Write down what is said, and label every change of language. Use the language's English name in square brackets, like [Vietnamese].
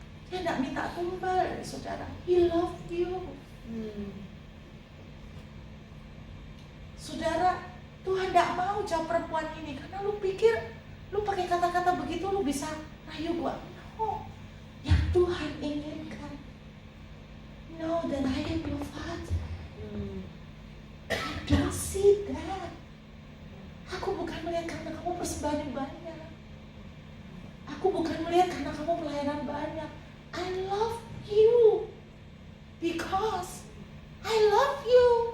[Indonesian] Dia tidak minta tumbal dari saudara. [English] He love you. [Indonesian] Saudara, Tuhan tidak mau jawab perempuan ini karena lu pikir lu pakai kata-kata begitu lu bisa rayu gua. No, yang Tuhan inginkan. [English] Know that I am your father. I don't see that. [Indonesian] Aku bukan melihat karena kamu persembahan banyak. Aku bukan melihat karena kamu pelayanan banyak. [English] I love you because I love you.